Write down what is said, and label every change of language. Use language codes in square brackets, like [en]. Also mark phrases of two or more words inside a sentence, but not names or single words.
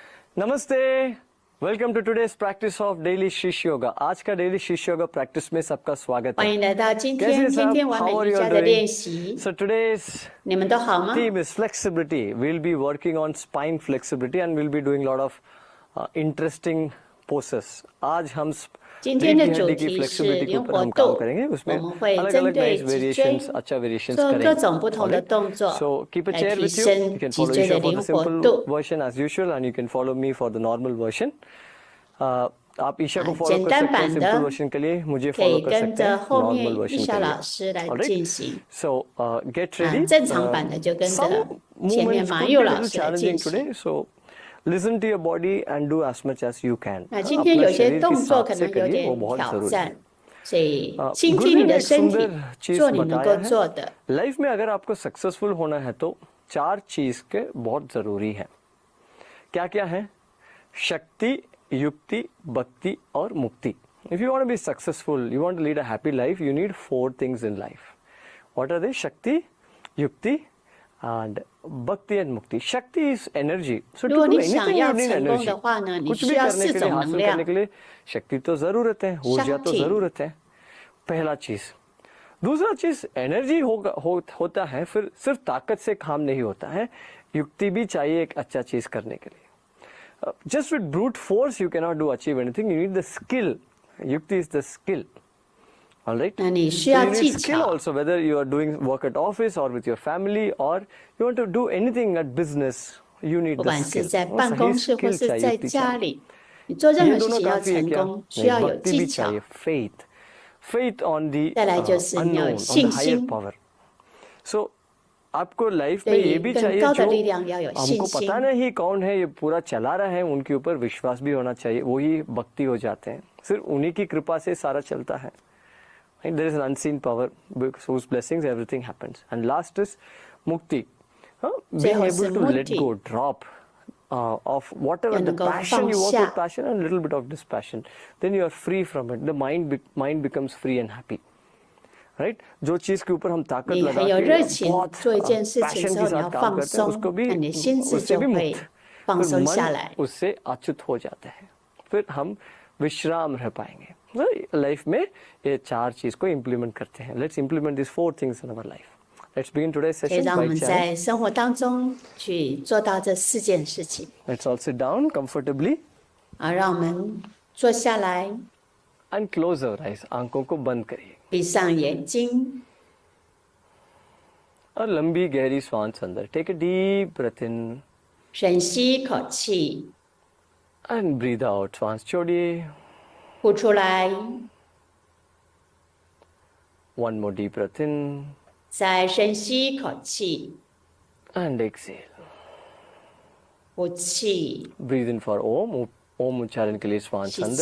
[en] नमस्ते, welcome to today's practice of Daily Shishya Yoga। [hi] आज का डेली शिष्य योगा प्रैक्टिस में सबका स्वागत है। [zh] 欢迎来到今 [hi] कैसे [zh] 天 [hi] हैं [zh] 天 [hi] सब? [zh] 天完 [en] How [zh] 美 [en] are [zh] 瑜 [en] you [zh] 伽 [en] all [zh] 的 [en] doing? [zh] 练习。 [en] So today's [zh] 你们都好吗？ [en] theme is flexibility. We'll be working on spine flexibility and we'll be doing a lot of interesting poses. [hi] आज हम [zh] 今天 [hi] रीढ़ [zh] 的 [hi] की [zh] 主 [hi] हड्डी की [zh] 题是 [hi] फ्लेक्सिबिलिटी के [zh] 灵 [hi] ऊपर [zh] 活 [hi] हम काम [zh] 度， [hi] करेंगे। [zh] 我 [hi] उसमें [zh] 们会 [hi] अलग [zh] 针 [hi] अलग [zh] 对 [en] nice [zh] 脊 [en] variations [zh] 椎 [hi] अच्छा variations [zh] 做各 [hi] करेंगे। [zh] 种不同的 [en] Alright? [zh] 动作 [en] So keep a [zh] 来 [en] chair [zh] 提 [en] with you. [zh] 升 [en] You can [zh] 脊 [en] follow [zh] 椎 [en] Isha [zh] 的 [en] for the [zh] 灵活 [en] simple [zh] 度。 [en] version as usual and you can follow me for the normal version. [hi] आप ईशा को [zh] 啊， [hi] फॉलो [zh] 简 [hi] कर [zh] 单 [hi] सकते हैं [zh] 版 [hi] सिंपल [zh] 的 [hi] वर्जन के लिए, मुझे [zh] 可 [hi] फॉलो [zh] 以 [hi] कर [zh] 跟 [hi] सकते हैं [zh] 着后 [hi] नॉर्मल [zh] 面 [hi] वर्जन [zh] 玉 [hi] के [zh] 霞 [hi] लिए। [zh] 老师来 [en] Alright? [zh] 进行。 [en] So get [zh] 啊， [en] ready. [zh] 正常版的就跟 [en] Some [zh] 着前面 [en] movements [zh] 马 [en] could [zh] 佑 [en] be a [zh] 老 [en] little [zh] 师来进 [en] challenging [zh] 行。 [en] today. So listen to your body and do as much as you can. [zh] 那今天 [hi] अपना [zh] 有些 [hi] शरीर की [zh] 动作 [hi] साथ [zh] 可 [hi] से [zh] 能有 [hi] करिए, वो [zh] 点 [hi] बहुत [zh] 挑 [hi] जरूरी है। [zh] 战，所以倾 [hi] गुरु [zh] 听 [hi] जी [zh] 你 [hi] ने [zh] 的 [hi] एक [zh] 身体， [hi] सुंदर चीज [zh] 做你能 [hi] बताया [zh] 够 [hi] है। [zh] 做的。 [hi] लाइफ में अगर आपको सक्सेसफुल होना है तो 4 चीज के बहुत जरूरी है। क्या क्या है? शक्ति, युक्ति, भक्ति और मुक्ति। [en] If you want to be successful, you want to lead a happy life, you need 4 things in life. What are they? Shakti, yukti, and bhakti and mukti. Shakti is energy. So [zh] 如 [en] to [zh] 果 [en] do [zh] 你想 [en] anything [zh] 要 [en] you need [zh] 成功 [en] energy. [zh] 的话呢，你 [hi] कुछ [zh] 需 [hi] भी [zh] 要 [hi] करने [zh] 4 [hi] के लिए [zh] 种能 [hi] हासिल करने [zh] 量。 [hi] के लिए शक्ति तो जरूरत है, ऊर्जा तो शक्ति। जरूरत है। पहला चीज। दूसरा चीज एनर्जी होता है, फिर सिर्फ ताकत से काम नहीं होता है, युक्ति भी चाहिए एक अच्छा चीज करने के लिए। [en] Just with brute force you cannot do achieve anything. You need the skill. Yukti is the skill. All right. [zh] 那你需 [en] So [zh] 要 [en] you [zh] 技 [en] need skill [zh] 巧。 [en] also, whether you are doing work at office or with your family or you want to do anything at business, you need [zh] 不 [en] the [zh] 管是 [en] skill. [zh] 在 [hi] वो [zh] 办 [hi] सही [zh] 公室或 [hi] skill [zh] 是 [hi] चाहिए, [zh] 在 [hi] युक्ति [zh] 家 [hi] चाहिए। [zh] 里，你做任 [hi] ये [zh] 何事 [hi] दोनों [zh] 情要 [hi] काफी है [zh] 成 [hi] क्या? [zh] 功，需要有 [hi] भक्ति [zh] 技 [hi] भी [zh] 巧 [hi] चाहिए, [en] faith on the [zh] 再来就是你要有 [en] unknown, on [zh] 信 [en] the higher [zh] 心， [hi] power. So आपको लाइफ में [zh] 对 [hi] ये [zh] 于 [hi] भी [zh] 更 [hi] चाहिए [zh] 高的 [hi] जो [zh] 力量要有信 [hi] हमको पता [zh] 心。 [hi] नहीं कौन है ये पूरा चला रहा है, उनके ऊपर विश्वास भी होना चाहिए, वही भक्ति हो जाते हैं। सिर्फ उन्हीं की कृपा से सारा चलता है। [en] There is an unseen power whose blessings everything happens. And last is mukti, being able to let go, drop of whatever the passion you work with passion and a little bit of dispassion. Then you are free from it. The mind becomes free and happy. [hi] राइट जो चीज के ऊपर हम ताकत [zh] 你 [hi] लगा [zh] 很有 [hi] के [zh] 热情 [hi] बहुत [zh] 做一件事情 [hi] पैशन [zh] 之 [hi] के [zh] 后，你 [hi] साथ [zh] 要 [hi] काम [zh] 放 [hi] करते हैं [zh] 松， [hi] उसको भी [zh] 那你的心智 [hi] उससे [zh] 就 [hi] भी [zh] 会 [hi] मुक्त [zh] 放 [hi] फिर [zh] 松下 [hi] मन [zh] 来。 [hi] उससे अच्युत हो जाता है, फिर हम विश्राम रह पाएंगे। लाइफ में ये 4 चीज को इम्प्लीमेंट करते हैं। [en] Let's implement this 4 things in our life. Let's begin today's [zh] 可以 [en] session [zh] 让我 [en] by [zh] 们 [en] chant. [zh] 在生活当中去做到这4件事情。 [en] Let's all sit down comfortably [zh] 好，让我们坐下来， [en] and close our eyes. [hi] आंखों को बंद करिए [zh] 闭上眼睛， [hi] और लंबी गहरी सांस अंदर। [en] Take a deep breath in [zh] 深吸一口气， [en] and breathe out. [hi] सांस छोड़िए। [zh] 呼出来， [en] One more deep breath in [zh] 再深吸一口气， [en] and exhale. [zh] 呼气， [en] Breathe in for Om. [hi] ओम उच्चारण के लिए श्वास [zh] 吸 [hi] अंदर।